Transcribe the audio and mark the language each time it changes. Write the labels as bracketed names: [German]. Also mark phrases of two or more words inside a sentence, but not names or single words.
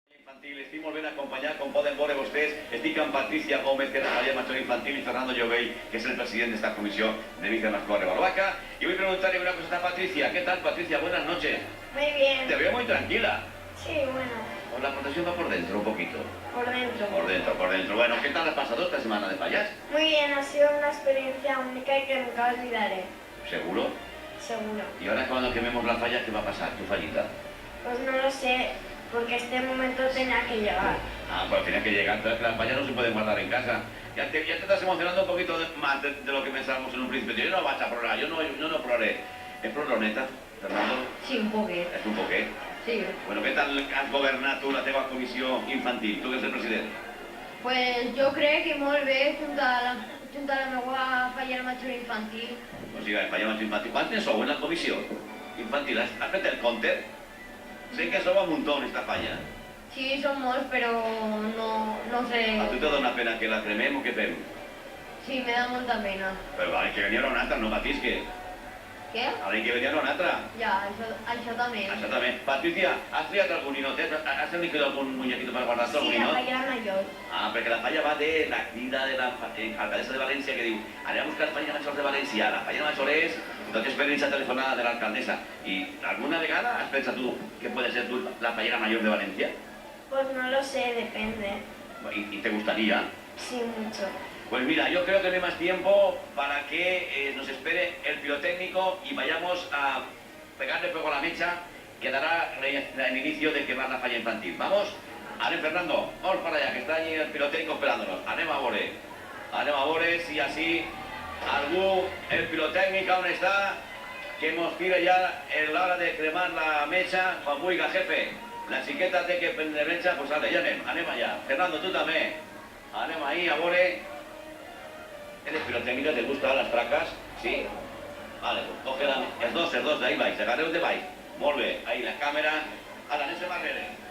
[Catalan] Infantil. Estic molt ben acompanyat, com poden veure vostès. Estic amb Patricia Gómez, que és la Falla Major Infantil, [Spanish] y Fernando Llobell, que es el presidente de esta comisión de Vicemasclor de Barbacca. Y voy a preguntarle una cosa a Patricia. ¿Qué tal, Patricia? Buenas noches. Muy bien. Te veo muy tranquila. Sí, bueno. Pues la protección va por dentro, un poquito. Por dentro. Por dentro, por dentro. Bueno, ¿qué tal has pasado esta semana de fallas? Muy bien, ha sido una experiencia única y que nunca olvidaré. ¿Seguro? Seguro. Y ahora cuando quememos la falla, ¿qué va a pasar? ¿Tu fallita? Pues no lo sé, porque este momento tenía que llegar. Ah, pues tenía que llegar. Entonces las fallas no se pueden guardar en casa. Ya te estás emocionando un poquito más de lo que pensábamos en un principio. [Catalan] Yo no vaig a plorar, yo no ploré. ¿Es plorroneta, Fernando? Sí, un poquet. És un poquet? Sí. Bueno, què tal has governat tu la teva comissió infantil? Tu que ets el president. Pues jo crec que molt bé junt a la meva falla major infantil. O sigui, falla major infantil. Quantes sou en la comissió infantil? Has fet el compte? Sé que sou un muntó en esta falla. Sí, són molts, però no sé... A tu te dona pena que la cremem o què fem? Sí, me da molta pena. Però ha que venir una altra, no patisque. Què? Ara hi que venir una altra. Ja, això també. Això també. Patricia, has triat algun ninot? [Spanish] Has elegido algún muñequito para guardar [Catalan] algun ninot? Sí, la falla major. Ah, perquè la falla va de la crida de la alcaldessa de València que diu anem a buscar falla major de València. La falla major és... [Spanish] Entonces ven esa telefonada de la alcaldesa. ¿Y [Catalan] alguna vegada [Spanish] has pensado tú que puede ser tú la fallera mayor de Valencia? Pues no lo sé, depende. ¿Y te gustaría? Sí, mucho. Pues mira, yo creo que no hay más tiempo para que nos espere el pirotécnico y vayamos a pegarle fuego a la mecha que dará el inicio de quemar la falla infantil. ¿Vamos? Anem, Fernando, vamos para allá, que está allí el pirotécnico esperándonos. [Catalan] Anem a veure si así algú, el pirotécnico on està, [Spanish] que nos tire ya en la hora [Catalan] de cremar la mecha, quan vulga, jefe. La xiqueta té que prendre mecha, pues ale, ja anem allà. Fernando, tu també. Anem ahí a veure. [Spanish] ¿Eres pirotécnico? ¿Te gustan las tracas? Sí. [Catalan] Vale, pues coge els dos d'ahí baix, agarreu de baix. Molt bé, ahí la càmera. Ara, anem a darrere.